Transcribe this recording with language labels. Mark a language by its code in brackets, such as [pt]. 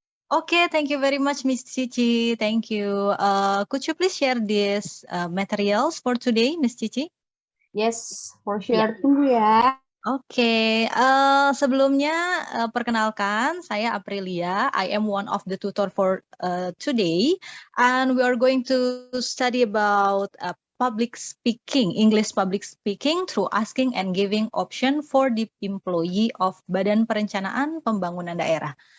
[en] Okay, thank you very much, Miss Cici. Thank you. Could you please share these materials for today, Miss Cici? Yes, for sure. [id] Tunggu ya. Oke, sebelumnya perkenalkan, saya Aprilia. [en] I am one of the tutor for today, and we are going to study about public speaking, English public speaking through asking and giving option for the employee of Badan Perencanaan Pembangunan Daerah.